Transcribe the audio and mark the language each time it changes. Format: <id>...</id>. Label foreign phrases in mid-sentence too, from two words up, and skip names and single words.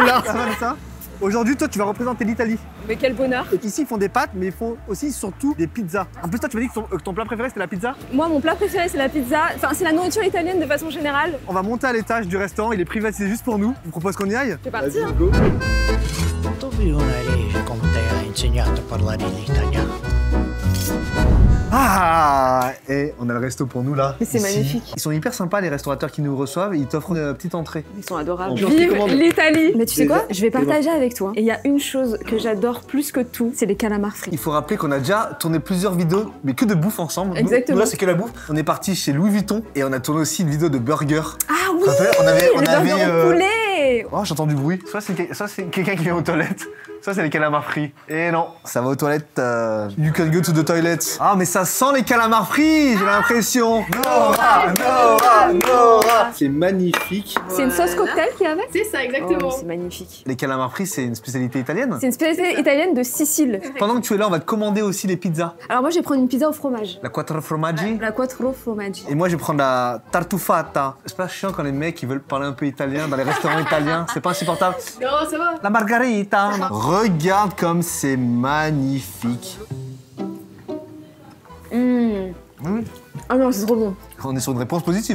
<fr>est là. Ça va, Vanessa? Aujourd'hui, toi, tu vas représenter l'Italie. Mais quel bonheur. Et ici, ils font des pâtes, mais ils font aussi surtout des pizzas. En plus, toi, tu m'as dit que ton plat préféré, c'était la pizza. Moi, mon plat préféré, c'est la pizza. Enfin, c'est la nourriture italienne de façon générale. On va monter à l'étage du restaurant, il est privatisé juste pour nous. Je vous propose qu'on y aille. C'est parti. Hein.</fr> <it>Dove una legge con te ha insegnato a parlare l'italiano?</it> <fr>Ah, et on a le resto pour nous là. Mais c'est ici. magnifique. Ils sont hyper sympas les restaurateurs qui nous reçoivent. Ils t'offrent une petite entrée. Ils sont adorables. On peut Vive commander. l'Italie. Mais tu sais Déjà, quoi? Je vais partager avec toi. Et il y a une chose que j'adore plus que tout, c'est les calamars frits. Il faut rappeler qu'on a déjà tourné plusieurs vidéos, mais que de bouffe ensemble. Nous- Exactement. Nous, là, c'est que la bouffe. On est parti chez Louis Vuitton et on a tourné aussi une vidéo de burger. Ah oui. Ça fait, on avait les burgers au poulet. Oh, j'entends du bruit. Soit c'est quelqu'un qui vient aux toilettes, soit c'est les calamars frits. Et non, ça va aux toilettes.</fr> <en>You can go to the toilet.</en> <fr>Ah, mais ça sent les calamars frits, j'ai l'impression. Nora, Nora, Nora. C'est magnifique. C'est une sauce cocktail qu'il y avait? C'est ça, Oh, c'est magnifique. Les calamars frits, c'est une spécialité italienne. C'est une spécialité italienne de Sicile. Pendant que tu es là, on va te commander aussi les pizzas. Alors moi, je vais prendre une pizza au fromage. La</fr> <it>quattro formaggi.</it> <fr>La</fr> <it>quattro formaggi.</it> <fr>Et moi, je vais prendre la tartufata. C'est pas chiant quand les mecs ils veulent parler un peu italien dans les restaurants italiens. C'est pas insupportable. Non, ça va. La margarita. Regarde comme c'est magnifique. Ah non, c'est trop bon. On est sur une réponse positive.</fr>